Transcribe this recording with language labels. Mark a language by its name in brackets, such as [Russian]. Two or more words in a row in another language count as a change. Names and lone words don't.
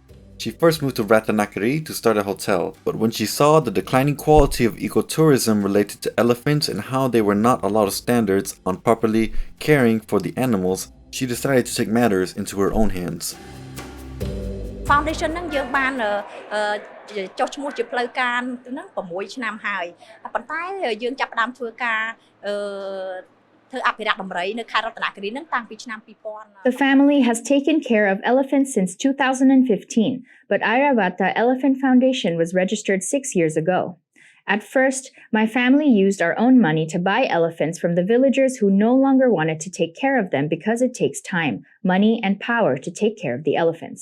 [English] She first moved to Ratnakiri to start a hotel, but when she saw the declining quality of ecotourism related to elephants and how they were not a lot of standards on properly caring for the animals, she decided to take matters into her own hands. [Khmer] Foundation ហ្នឹងយើងបានចុះឈ្មោះជាផ្លូវការហ្នឹង6ឆ្នាំហើយប៉ុន្តែយើងចាប់ផ្ដើមធ្វើការ [English] The family has taken care of elephants since 2015, but Airavata Elephant Foundation was registered 6 years ago. At first, my family used our own money to buy elephants from the villagers who no longer wanted to take care of them because it takes time, money, and power to take care of the elephants.